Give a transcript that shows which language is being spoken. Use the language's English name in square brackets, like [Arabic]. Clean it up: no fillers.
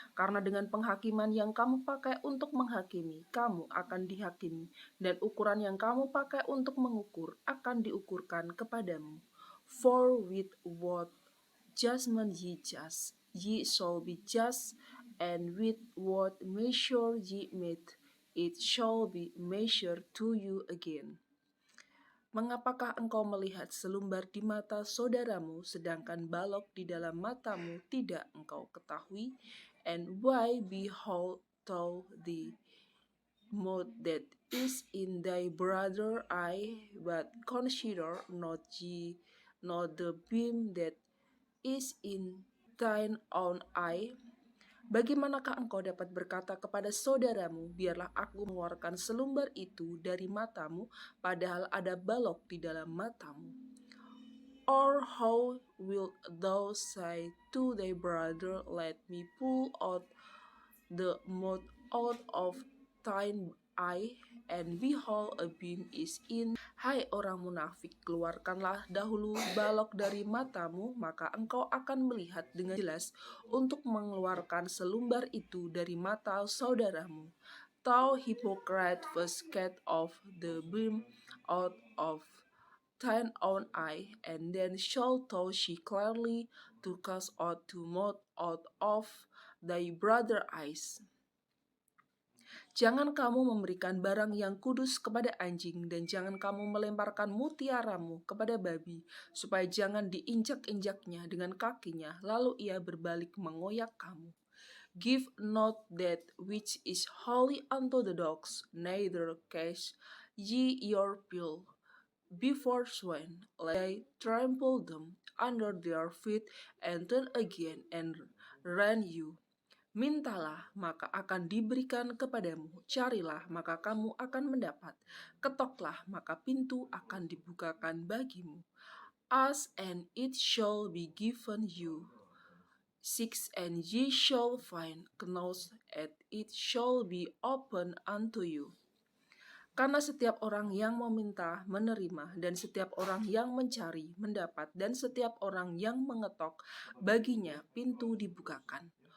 [Indonesian] Karena dengan penghakiman yang kamu pakai untuk menghakimi, kamu akan dihakimi. Dan ukuran yang kamu pakai untuk mengukur akan diukurkan kepadamu. [English] For with what judgment ye judge, ye shall be just, and with what measure ye mete, it shall be measured to you again. [Indonesian] Mengapakah engkau melihat selumbar di mata saudaramu, sedangkan balok di dalam matamu tidak engkau ketahui? [English] And why behold thou the mote that is in thy brother eye, but consider not the beam that is in thine own eye? [Indonesian] Bagaimanakah engkau dapat berkata kepada saudaramu, biarlah aku mengeluarkan selumbar itu dari matamu, padahal ada balok di dalam matamu? [English] Or how wilt thou say to thy brother, let me pull out the mote out of thine eye, and behold, a beam is in. [Indonesian] Hai orang munafik, keluarkanlah dahulu balok dari matamu, maka engkau akan melihat dengan jelas untuk mengeluarkan selumbar itu dari mata saudaramu. [English] Thou hypocrite, first cut off the beam out of thine own eye, and then shalt thou see clearly to cast out the mote out of thy brother's eyes. [Indonesian] Jangan kamu memberikan barang yang kudus kepada anjing, dan jangan kamu melemparkan mutiaramu kepada babi, supaya jangan diinjak-injaknya dengan kakinya, lalu ia berbalik mengoyak kamu. [English] Give not that which is holy unto the dogs, neither cast ye your pearl before swine, lest they trample them under their feet, and turn again and rend you. [Indonesian] Mintalah, maka akan diberikan kepadamu. Carilah, maka kamu akan mendapat. Ketoklah, maka pintu akan dibukakan bagimu. [English] Ask, and it shall be given you. Seek, and ye shall find. Knock, and it shall be opened unto you. [Indonesian] Karena setiap orang yang meminta menerima, dan setiap orang yang mencari mendapat, dan setiap orang yang mengetok baginya pintu dibukakan.